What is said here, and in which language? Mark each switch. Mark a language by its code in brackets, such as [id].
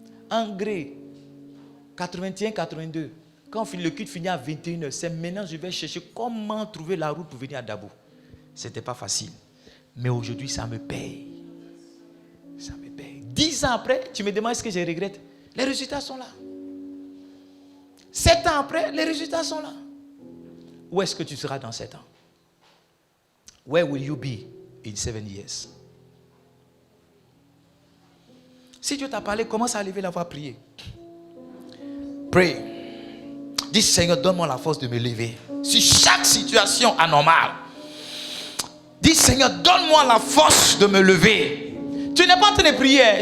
[fr] Engrais, 81-82. Quand le culte finit à 21h, c'est maintenant que je vais chercher comment trouver la route pour venir à Dabou. Ce n'était pas facile. Mais aujourd'hui, ça me paye. Ça me paye. 10 ans après, tu me demandes est-ce que je regrette. Les résultats sont là. 7 ans après, les résultats sont là. Où est-ce que tu seras dans 7 ans? [en] Where will you be in 7 years? [fr] Si Dieu t'a parlé, commence à lever la voix à prier. [en] Pray. [fr] Dis Seigneur, donne-moi la force de me lever. Sur chaque situation anormale. Dis Seigneur, donne-moi la force de me lever. Tu n'es pas en train de prier.